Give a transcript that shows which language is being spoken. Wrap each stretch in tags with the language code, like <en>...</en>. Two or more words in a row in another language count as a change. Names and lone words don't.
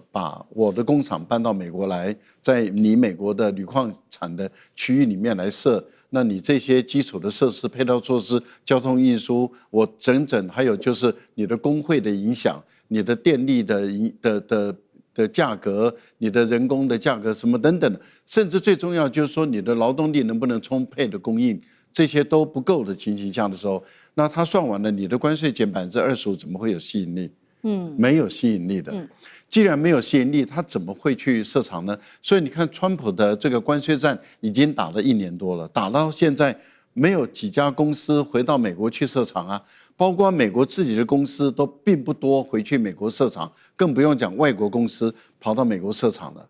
<zh>把我的工廠搬到美國來，在你美國的鋁礦產的區域裡面來設，那你這些基礎的設施、配套措施、交通運輸，我整還有就是你的工會的影響，你的電力的價格，你的人工的價格什麼等等，甚至最重要就是說你的勞動力能不能充沛的供應，這些都不夠的情形下的時候，那他算完了，你的關稅減25%，怎麼會有吸引力？沒有吸引力的。既然沒有吸引力，他怎麼會去設廠呢？所以你看，川普的這個關稅戰已經打了1年多了，打到現在沒有幾家公司回到美國去設廠啊。包括美國自己的公司都並不多回去美國設廠，更不用講外國公司跑到美國設廠了。</zh>